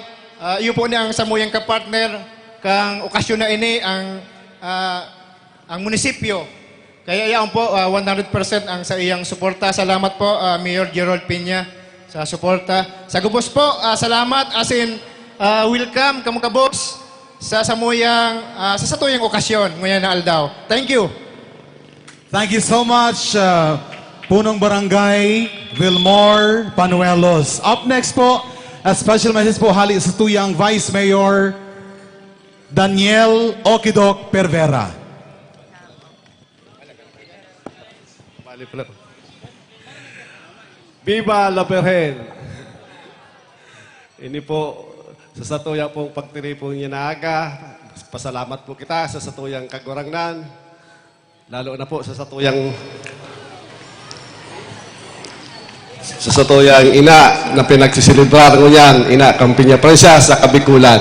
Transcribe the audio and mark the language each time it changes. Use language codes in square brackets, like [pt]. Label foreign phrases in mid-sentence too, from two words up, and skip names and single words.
[bik] Iyo po ni ang Samuyang kapartner, kang okasyon na ini ang munisipyo. Kaya iyan po, 100% ang sa iyang suporta. Salamat po, Mayor Gerald Piña, sa suporta. Sa gubos po, salamat, as in, welcome, kamukabos, sa Samuyang, sa Satuyang okasyon, ngayon na aldaw. [en] Thank you. Thank you so much, Punong Barangay, Vilmore Panuelos. Up next [bik] po, [en] a special message [bik] po hali sa tuyang Vice Mayor Daniel Okidok Pervera. [es] Viva la Virgen! [bik] Ini po sa Satuya pong pagtiri po niya na aga. Pasalamat po kita sa Satuyang Kagurangnan. Lalo na po sa Satuyang ina na pinagsisilibrar ko yan, ina Campiña Presa sa Kabikulan.